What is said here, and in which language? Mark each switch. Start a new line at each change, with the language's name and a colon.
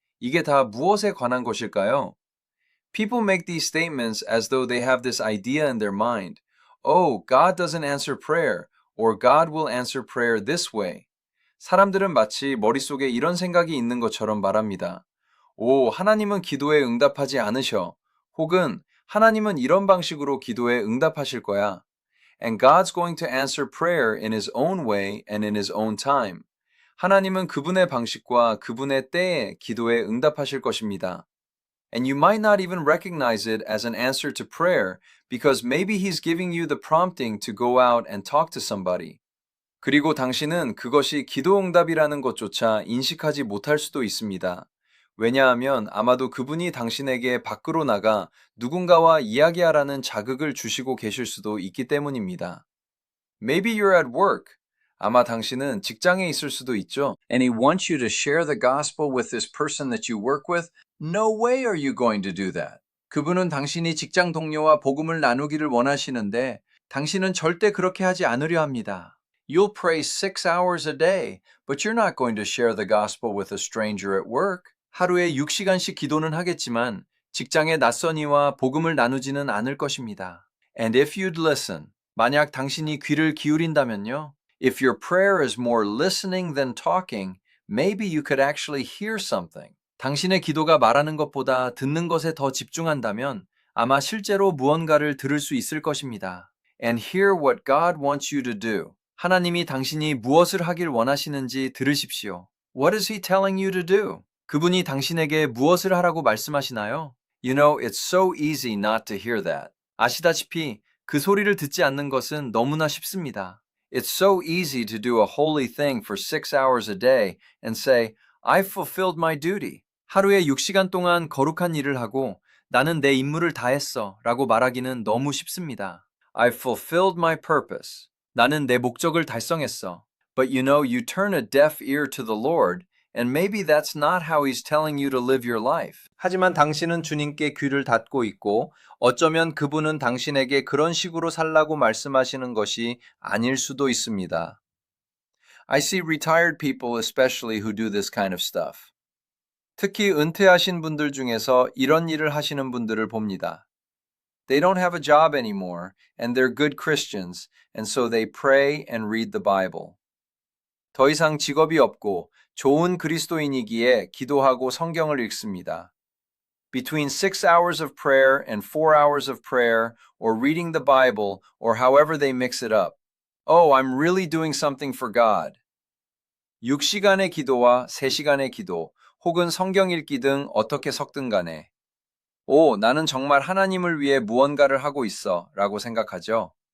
Korean: 이게 다 무엇에 관한 것일까요?
English: People make these statements as though they have this idea in their mind. Oh, God doesn't answer prayer, or God will answer prayer this way.
Korean: 사람들은 마치 머릿속에 이런 생각이 있는 것처럼 말합니다. 오, 하나님은 기도에 응답하지 않으셔. 혹은 하나님은 이런 방식으로 기도에 응답하실 거야.
English: And God's going to answer prayer in His own way and in His own time.
Korean: 하나님은 그분의 방식과 그분의 때에 기도에 응답하실 것입니다.
English: And you might not even recognize it as an answer to prayer because maybe He's giving you the prompting to go out and talk to somebody.
Korean: 그리고 당신은 그것이 기도응답이라는 것조차 인식하지 못할 수도 있습니다. 왜냐하면 아마도 그분이 당신에게 밖으로 나가 누군가와 이야기하라는 자극을 주시고 계실 수도 있기 때문입니다.
English: Maybe you're at work.
Korean: 아마 당신은 직장에 있을 수도 있죠.
English: And he wants you to share the gospel with this person that you work with. No way are you going to do that.
Korean: 그분은 당신이 직장 동료와 복음을 나누기를 원하시는데 당신은 절대 그렇게 하지 않으려 합니다.
English: You'll pray 6 hours a day, but you're not going to share the gospel with a stranger at work.
Korean: 하루에 6시간씩 기도는 하겠지만 직장의 낯선 이와 복음을 나누지는 않을 것입니다.
English: And if you'd listen,
Korean: 만약 당신이 귀를 기울인다면요.
English: If your prayer is more listening than talking, maybe you could actually hear something.
Korean: 당신의 기도가 말하는 것보다 듣는 것에 더 집중한다면 아마 실제로 무언가를 들을 수 있을 것입니다.
English: And hear what God wants you to do.
Korean: 하나님이 당신이 무엇을 하길 원하시는지 들으십시오.
English: What is He telling you to do?
Korean: 그분이 당신에게 무엇을 하라고 말씀하시나요?
English: You know, it's so easy not to hear that.
Korean: 아시다시피 그 소리를 듣지 않는 것은 너무나 쉽습니다.
English: It's so easy to do a holy thing for 6 hours a day and say, I've fulfilled my duty.
Korean: 하루에 6시간 동안 거룩한 일을 하고 나는 내 임무를 다했어 라고 말하기는 너무 쉽습니다.
English: I've fulfilled my purpose.
Korean: 나는 내 목적을 달성했어.
English: But you know, you turn a deaf ear to the Lord, and maybe that's not how He's telling you to live your life.
Korean: 하지만 당신은 주님께 귀를 닫고 있고 어쩌면 그분은 당신에게 그런 식으로 살라고 말씀하시는 것이 아닐 수도 있습니다.
English: I see retired people especially who do this kind of stuff.
Korean: 특히 은퇴하신 분들 중에서 이런 일을 하시는 분들을 봅니다.
English: They don't have a job anymore, and they're good Christians, and so they pray and read the Bible.
Korean: 더 이상 직업이 없고 좋은 그리스도인이기에 기도하고 성경을 읽습니다.
English: Between 6 hours of prayer and 4 hours of prayer, or reading the Bible, or however they mix it up. Oh, I'm really doing something for God.
Korean: 6시간의 기도와 3시간의 기도, 혹은 성경 읽기 등 어떻게 섞든 간에 오, 나는 정말 하나님을 위해 무언가를 하고 있어 라고 생각하죠.